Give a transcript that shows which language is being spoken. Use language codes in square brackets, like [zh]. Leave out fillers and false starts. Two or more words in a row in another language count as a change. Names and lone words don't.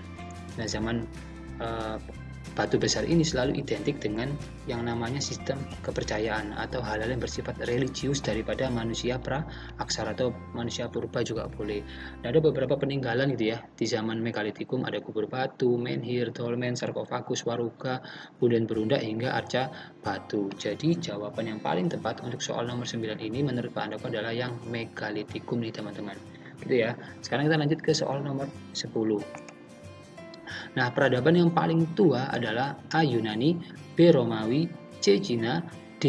[id] Nah zaman batu besar ini selalu identik dengan yang namanya sistem kepercayaan atau hal-hal yang bersifat religius daripada manusia pra-aksara atau manusia purba juga boleh. Nah, ada beberapa peninggalan gitu ya di zaman Megalitikum, ada kubur batu, menhir, dolmen, sarkofagus, waruga, punden berundak hingga arca batu. Jadi jawaban yang paling tepat untuk soal nomor 9 ini menurut Pak Handoko adalah yang Megalitikum nih teman-teman. Gitu ya. Sekarang kita lanjut ke soal nomor 10. Nah, peradaban yang paling tua adalah A. Yunani, B. Romawi, C. Cina, D.